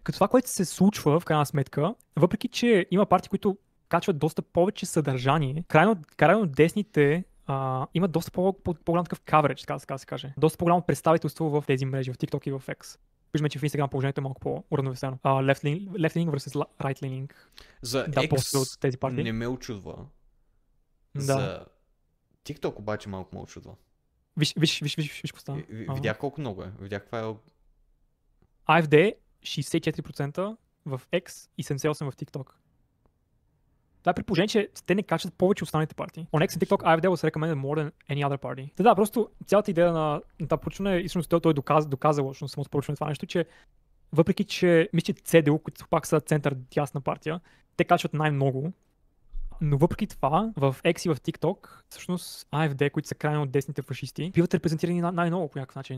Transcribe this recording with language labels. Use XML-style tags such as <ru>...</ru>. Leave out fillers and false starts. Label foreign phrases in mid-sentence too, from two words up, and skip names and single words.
<bg>Като това, което се случва в крайна сметка, въпреки че има партии, които качват доста повече съдържание, крайно десните имат доста по-голям такъв</bg> <en>coverage,</en> <bg>така да се каже. Доста по-голямо представителство в тези мрежи, в TikTok и в X. Виждаме, че в Instagram положението е малко по-уравновесено.</bg> <en>Left-leaning versus right-leaning.</en> <bg>За X от тези партии не ме очудва. Да. За TikTok обаче малко ме очудва. Виж какво Видях колко много е. Видях каква е... AfD 64% в X и 78% в TikTok. Това е при положение, че те не качват повече от останалите партии.</bg> <en>On X and TikTok, AfD was recommended more than any other party.</en> <bg>Да, просто цялата идея на това проучване е, всъщност той доказало, само с проучване това нещо, че въпреки, че мисля, че CDU, които пак са център дясна партия, те качват най-много. Но въпреки това, в X и в TikTok, всъщност AfD, които са крайно от десните фашисти, биват репрезентирани най-много по някакъв начин.</bg>